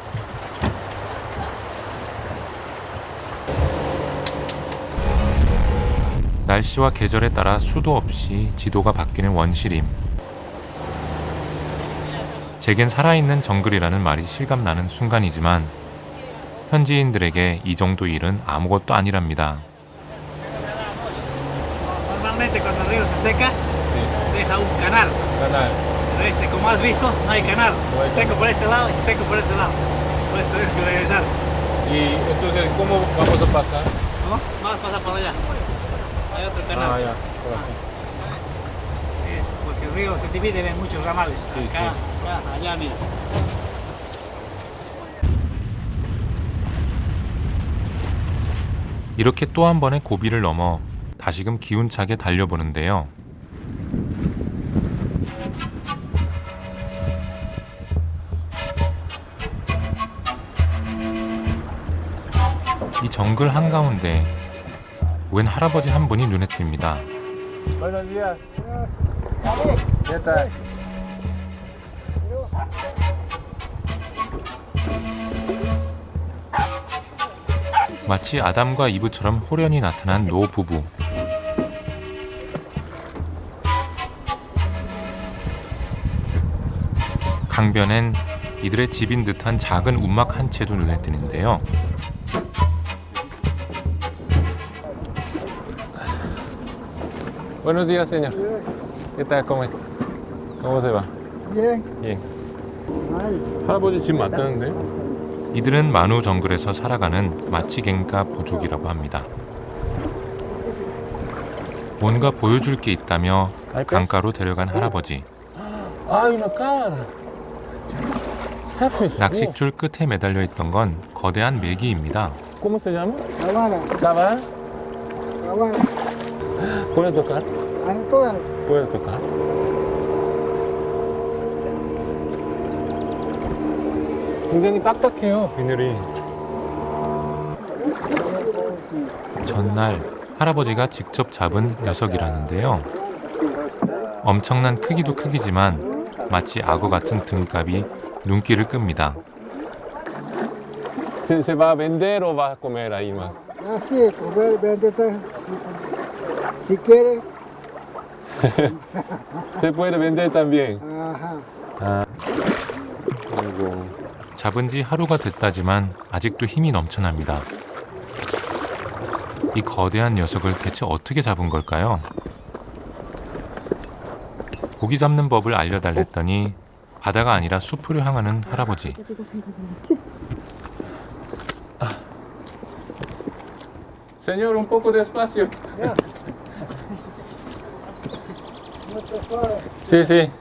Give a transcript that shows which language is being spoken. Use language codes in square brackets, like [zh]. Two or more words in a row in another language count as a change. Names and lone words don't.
[ko] 날씨와 계절에 따라 수도 없이 지도가 바뀌는 원시림. 제겐 살아있는 정글이라는 말이 실감나는 순간이지만 현지인들에게 이 정도 일은 아무것도 아니랍니다. [es] Normalmente cuando el río se seca, deja un canal. Pero este, como has visto, no hay canal. Seco por este lado y seco por este lado. Pues tienes que regresar. Y entonces, ¿cómo vamos a pasar? ¿Cómo? Vamos a pasar por allá. Hay otro canal. Ya, por aquí. Es porque el río se divide en muchos ramales. Sí, Acá, acá, allá, mira. [ko] 이렇게 또 한 번의 고비를 넘어 다시금 기운차게 달려보는데요. 이 정글 한가운데 웬 할아버지 한 분이 눈에 띕니다. [es] Buenos días. ¿Qué tal? [ko] 마치 아담과 이브처럼 호련히 나타난 노 부부. 강변엔 이들의 집인 듯한 작은 움막 한 채도 눈에 띄는데요. [es] Buenos días, señor. ¿Qué tal? ¿Cómo se va? Bien. Bien. [ko] 할아버지 집 맞다는데? 이들은 마누 정글에서 살아가는 마치갱가 부족이라고 합니다. 뭔가 보여줄 게 있다며 강가로 데려간 할아버지. [es] ¡Ay, una cara! [ko] 낚싯줄 끝에 매달려 있던 건 거대한 메기입니다. [es] ¿Cómo se llama? Habana. ¿Cabal? Habana. ¿Puedes tocar? Todas. ¿Puedes tocar? [ko] 굉장히 딱딱해요, 비늘이. 전날 할아버지가 직접 잡은 녀석이라는데요. 엄청난 크기도 크기지만 마치 악어 같은 등갑이 눈길을 끕니다. [es] ¿Se va a vender o va a comer ahí más? Así, comer, vender, si quiere. Se puede vender también. Ajá. [ko] 아이고. 잡은 지 하루가 됐다지만 아직도 힘이 넘쳐납니다. 이 거대한 녀석을 대체 어떻게 잡은 걸까요? 고기 잡는 법을 알려달랬더니 바다가 아니라 숲으로 향하는 할아버지. [es] Señor, un poco de espacio. Sí, sí.